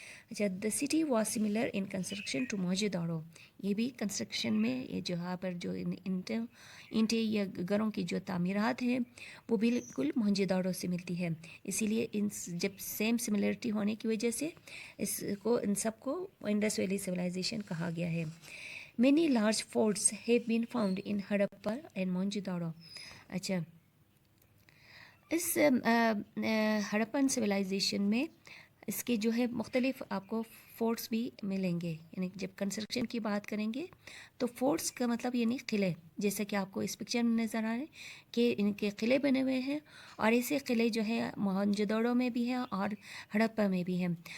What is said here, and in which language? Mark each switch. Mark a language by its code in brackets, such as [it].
[hi] अच्छा, [en] The city was similar in construction to Mohenjodaro. [hi] ये भी कंस्ट्रक्शन में ये जहाँ पर जो इंटे या घरों की जो तामीरात हैं वो बिल्कुल मोहनजोदड़ो से मिलती है। इसीलिए जब सेम सिमिलरिटी होने की वजह से इन सबको इंडस वैली सिविलाइजेशन कहा गया है। [en] Many large forts have been found in Harappa and Mohenjo-daro. [hi] अच्छा, इस हड़प्पन सिविलाइजेशन में इसके जो है मुख्तलिफ आपको फोर्ट्स भी मिलेंगे। यानी जब कंस्ट्रक्शन की बात करेंगे तो फोर्ट्स का मतलब यानी किले, जैसे कि आपको इस पिक्चर में नज़र आ रहे हैं कि इनके किले बने हुए हैं, और ऐसे किले जो है मोहनजोदड़ो में भी हैं और हड़प्पा में भी हैं।